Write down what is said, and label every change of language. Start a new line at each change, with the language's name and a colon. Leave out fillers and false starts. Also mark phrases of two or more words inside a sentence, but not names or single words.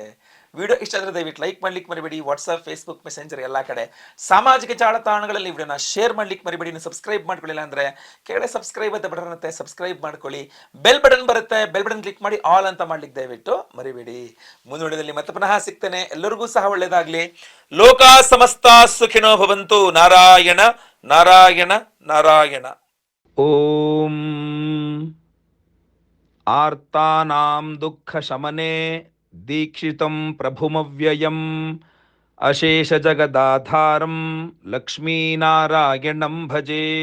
Kannada: ವಿಡಿಯೋ ಇಷ್ಟ ಆದರೆ ದಯವಿಟ್ಟು ಲೈಕ್ ಮಾಡ್ಲಿಕ್ಕೆ ಮರಿಬೇಡಿ. ವಾಟ್ಸಪ್, ಫೇಸ್ಬುಕ್, ಮೆಸೆಂಜರ್ ಎಲ್ಲ ಕಡೆ ಸಾಮಾಜಿಕ ಜಾಲತಾಣಗಳಲ್ಲಿ ವಿಡಿಯೋನ ಶೇರ್ ಮಾಡ್ಲಿಕ್ಕೆ ಮರಿಬೇಡಿ. ನೀವು ಸಬ್ಸ್ಕ್ರೈಬ್ ಮಾಡ್ಕೊಳ್ಳಿಲ್ಲ ಅಂದ್ರೆ ಕೆಳಗಡೆ ಸಬ್ಸ್ಕ್ರೈಬ್ ಅಂತ ಬಟನ್ ಇರುತ್ತೆ, ಸಬ್ಸ್ಕ್ರೈಬ್ ಮಾಡ್ಕೊಳ್ಳಿ.
English: bell button
Kannada: ಬರುತ್ತೆ,
English: bell button click
Kannada: ಮಾಡಿ ಆಲ್ ಅಂತ ಮಾಡ್ಲಿಕ್ಕೆ ದಯವಿಟ್ಟು ಮರಿಬೇಡಿ. ಮುಂದಿನ ವಿಡಿಯೋದಲ್ಲಿ ಮತ್ತೆ ಪುನಃ ಸಿಗ್ತೇನೆ. ಎಲ್ಲರಿಗೂ ಸಹ ಒಳ್ಳೇದಾಗ್ಲಿ.
Sanskrit: ಲೋಕ ಸಮಸ್ತ ಸುಖಿನೋ ಭವಂತು. ನಾರಾಯಣ ನಾರಾಯಣ ನಾರಾಯಣ. ಓಂ ಆರ್ತಾನಾಂ ದುಃಖ ಶಮನೆ ದೀಕ್ಷಿತಂ ಪ್ರಭುಮವ್ಯಯಂ ಅಶೇಷ ಜಗದಾಧಾರಂ ಲಕ್ಷ್ಮೀನಾರಾಯಣಂ ಭಜೆ.